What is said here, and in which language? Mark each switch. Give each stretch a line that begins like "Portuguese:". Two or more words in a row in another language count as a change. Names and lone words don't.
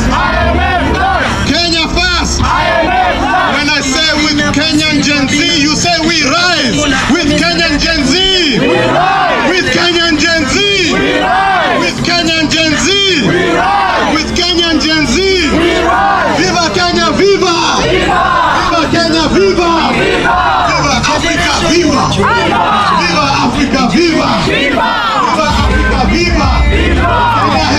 English: IMF last. Kenya first. IMF last. When I say with Kenyan Gen Z, you say we rise. With Kenyan Gen Z. We rise. With Kenyan Gen Z. We rise. With Kenyan Gen Z. We rise. With Kenyan Gen Z. We rise. Viva Kenya, viva! Viva! Viva Kenya, viva! Viva! Viva Africa, viva! Viva! Viva Africa, viva! Viva! Viva Africa, viva! Viva!